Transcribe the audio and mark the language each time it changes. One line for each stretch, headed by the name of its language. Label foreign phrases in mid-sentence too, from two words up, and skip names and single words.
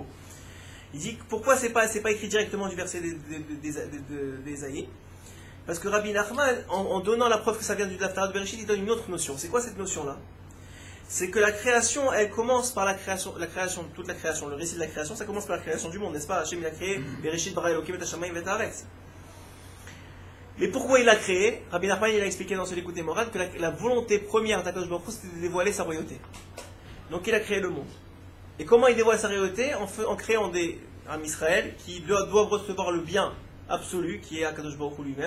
French: Il dit pourquoi c'est pas écrit directement du verset d'Ésaïe. Parce que Rabbi Nachman, en donnant la preuve que ça vient du Haftarah de Bereshit, il donne une autre notion. C'est quoi cette notion-là? C'est que la création, elle commence par la création, toute la création, le récit de la création, ça commence par la création du monde, n'est-ce pas?
Hebrew: Hachem
French: il a créé
Hebrew: בראשית ברא אלוהים את השמים ואת הארץ.
French: Mais pourquoi il l'a créé? Rabbi Nachman il a expliqué dans ce l'écoute morale que la volonté première d'
Hebrew: הקדוש ברוך הוא
French: c'était de dévoiler sa royauté. Donc il a créé le monde. Et comment il dévoile sa royauté? En créant un Israël qui doivent recevoir le bien absolu qui est
Hebrew: הקדוש ברוך הוא
French: lui-même.